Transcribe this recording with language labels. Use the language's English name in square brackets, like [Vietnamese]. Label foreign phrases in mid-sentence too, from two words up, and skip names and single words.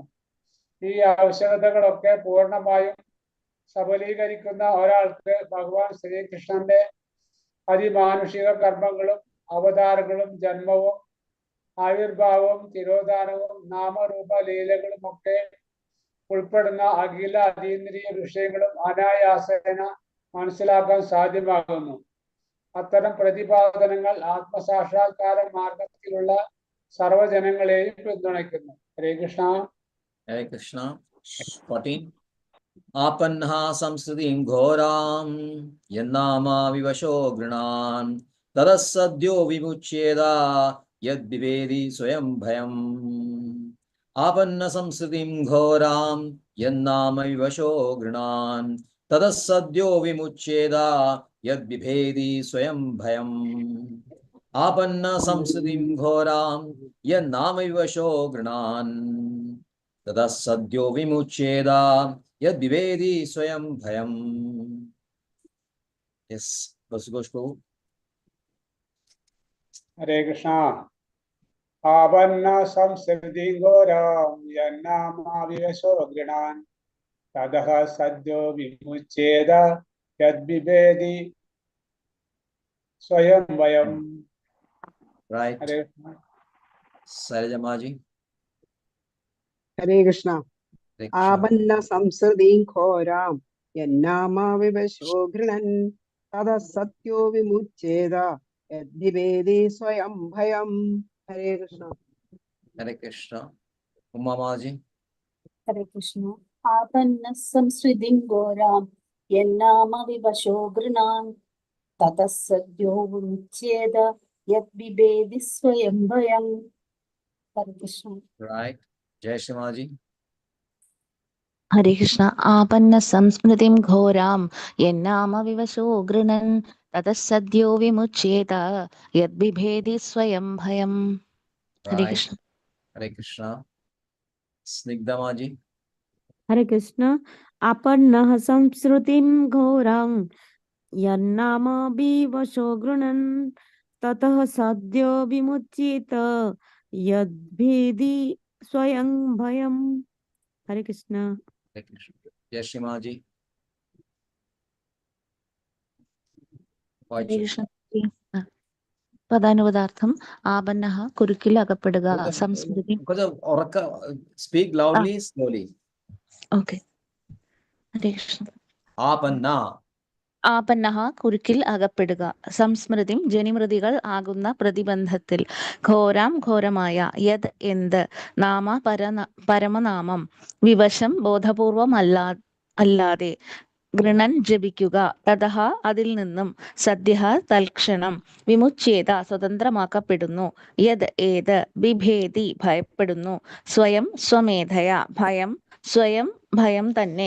[Malayalam] ഈ ആവശ്യകതകളൊക്കെ പൂർണ്ണമായും സബലീകരിക്കുന്ന ഒരാൾക്ക് ഭഗവാൻ ശ്രീകൃഷ്ണന്റെ അതിമാനുഷിക കർമ്മങ്ങളും അവതാരങ്ങളും ജന്മവും ആവിർഭാവവും തിരോധാനവും നാമരൂപ ലീലകളും ഒക്കെ ഉൾപ്പെടുന്ന അഖില അതീന്ദ്രിയ വിഷയങ്ങളും അനായാസേന മനസ്സിലാക്കാൻ സാധ്യമാകുന്നു. അത്തരം പ്രതിപാദനങ്ങൾ ആത്മസാക്ഷാത്കാര മാർഗത്തിലുള്ള സർവജനങ്ങളെയും പിന്തുണയ്ക്കുന്നു. [Sanskrit] ഹരേ കൃഷ്ണ. Hare Krishna. 14. Apanha samsritim ghoram yannama vivasho gృణాన్ తదస్సద్యో విముచ్యేదా యద్వివేది స్వయం భయం. ఆపన్న సంస్కృతిం ఘోరాం యన్నామ వివశో గృణాన్ తదస్సద్యో విముచ్యేదా యద్విభేది స్వయం భయం. ఆపన్న సంస్కృతిం ఘోరాం యన్నామ వివశో గృణాన్ తదస్సద్యో విముచ్యేదా యద్వివేది స్వయం భయం. [English] Yes, Basugosh Prabhu. [Sanskrit] ഹരേ കൃഷ്ണ. ആപന്ന സംസ്കൃതി ഘോരം യന്നാമാവിവശോ ഗൃണാൻ തദഃ സദ്യോ വിമുച്യേത യദ്വിഭേദി സ്വയം വയം. [English] Right. [Sanskrit] ഹരേ കൃഷ്ണ. Sarajamaji. ഹരേ കൃഷ്ണ. Hare Krishna. ആപന്ന സംസൃതിം ഘോരാം യന്നാമ വിവശോ ഗൃണൻ തതഃ സത്യോ വിമുച്യേത യദ്വിവേദി സ്വയം ഭയം. ഹരേ കൃഷ്ണ. Hare Krishna. Umamaji. Hare Krishna. Apanna samsridin goram yennama vivasho gృణాన్ తతస్సద్యో విముచ్యేద యద్విభేది స్వయం భయం. Hare Krishna. [Hindi] Right. Jai Shimaji. [Sanskrit] ഹരേ കൃഷ്ണ. ആപന്ന സംസ്മൃതിം ഘോരാം യന്നാമ വിവശോ ഗൃണൻ തതസ്സദ്യോ വിമുച്യേത യദ്വിഭേദി സ്വയം ഭയം. ഹരേ [English] Right. [Sanskrit] കൃഷ്ണ. Hare Krishna. Snigdhamaji. Hare Krishna. Apannah samsrutim ghoram yannama bivasho gృణన్ తతః సద్యో విముచ్యేత యద్భేది స్వయం భయం. హరే కృష్ణ. Hare Krishna. Jai Shimaji. ഹരേ കൃഷ്ണ. [Malayalam] പദാനുപദാർത്ഥം ആപന്നഃ കുരുക്കിൽ അകപ്പെടുക, സംസ്മൃതി. [English] Speak loudly, slowly. [Sanskrit] ഓക്കെ. ഹരേ കൃഷ്ണ. Apanna. [Malayalam] ആപന്നഃ കുരുക്കിൽ അകപ്പെടുക, സംസ്മൃതി ജനിമൃതികൾ ആകുന്ന പ്രതിബന്ധത്തിൽ, ഘോരാം ഘോരമായ, യത് എന്ത്, നാമ പരമനാമം, വിവശം ബോധപൂർവം അല്ലാതെ, ഗൃണൻ ജപിക്കുക, തതഃ അതിൽ നിന്നും, സദ്യഃ തൽക്ഷണം, വിമുച്യേത സ്വതന്ത്രമാക്കപ്പെടുന്നു, യത് ഏത്, ബിഭേദി ഭയപ്പെടുന്നു, സ്വയം സ്വമേധയ ഭയം, [Sanskrit] സ്വയം ഭയം [Malayalam] തന്നെ.